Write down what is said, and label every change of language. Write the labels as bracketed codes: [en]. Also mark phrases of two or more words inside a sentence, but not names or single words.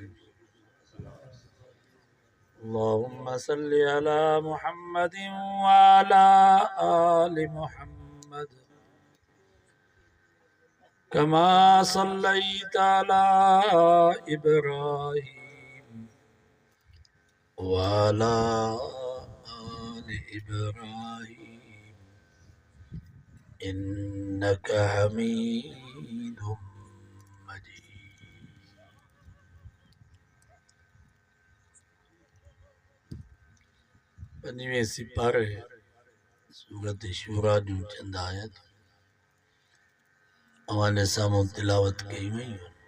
[ar] اللهم صل على محمد وعلى آل محمد كما صليت على إبراهيم وعلى آل إبراهيم إنك حميد مجيد. [sd] पंजवें सिपारे सूरत शूरा जूं चंद आयत हवाले साम्हूं तिलावत कई वयूं।